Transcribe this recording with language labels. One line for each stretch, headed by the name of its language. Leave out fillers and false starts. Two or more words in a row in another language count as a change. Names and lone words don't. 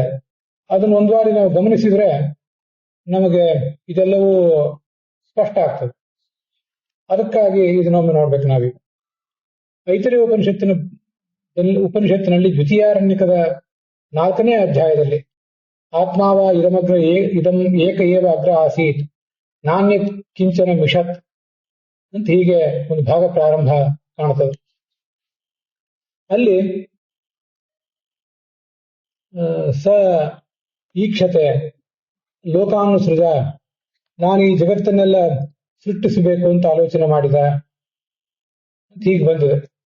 Kannada: ಅದನ್ನ ಒಂದ್ ಬಾರಿ ನಾವು ಗಮನಿಸಿದ್ರೆ ನಮಗೆ ಇದೆಲ್ಲವೂ ಸ್ಪಷ್ಟ ಆಗ್ತದೆ. ಅದಕ್ಕಾಗಿ ಇದನ್ನೊಮ್ಮೆ ನೋಡ್ಬೇಕು ನಾವೀಗ. ಐತರೇಯ ಉಪನಿಷತ್ತಿನಲ್ಲಿ ದ್ವಿತೀಯಾರಣ್ಯಕದ 4ನೇ ಅಧ್ಯಾಯದಲ್ಲಿ
Sanskrit: ಆತ್ಮಾವ ಇದಮಗ್ರ ಇದಂ ಏಕ ಏವ ಅಗ್ರ ಆಸೀತ್ ನಾಣ್ಯ ಕಿಂಚನ ಮಿಷತ್
Kannada: ಅಂತ ಹೀಗೆ ಒಂದು ಭಾಗ ಪ್ರಾರಂಭ ಕಾಣುತ್ತದೆ. ಅಲ್ಲಿ
Sanskrit: ಸ ಈಕ್ಷತೆ ಲೋಕಾನುಸೃಜ,
Kannada: ನಾನು ಈ ಜಗತ್ತನ್ನೆಲ್ಲ ಸೃಷ್ಟಿಸಬೇಕು ಅಂತ ಆಲೋಚನೆ ಮಾಡಿದ ಅಂತ ಹೀಗೆ ಬಂದಿದೆ.